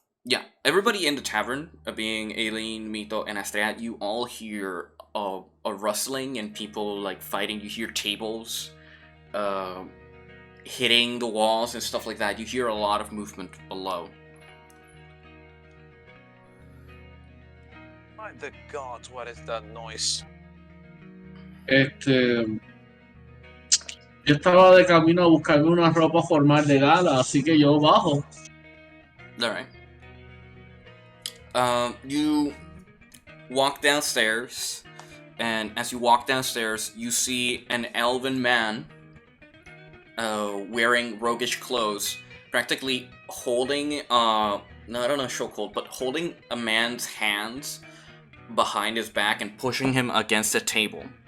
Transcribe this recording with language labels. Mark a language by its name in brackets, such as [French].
[English] Yeah, everybody in the tavern, being Aileen, Mito, and Astrea, you all hear a rustling and people like fighting. You hear tables hitting the walls and stuff like that. You hear a lot of movement below. My the gods, what is that noise? [Spanish] Yo estaba de camino a buscarme una ropa formal de gala, así que yo bajo. [English] Alright. You walk downstairs, and as you walk downstairs, you see an elven man wearing roguish clothes, practically holding, not on a chokehold, but holding a man's hands behind his back and pushing him against a table.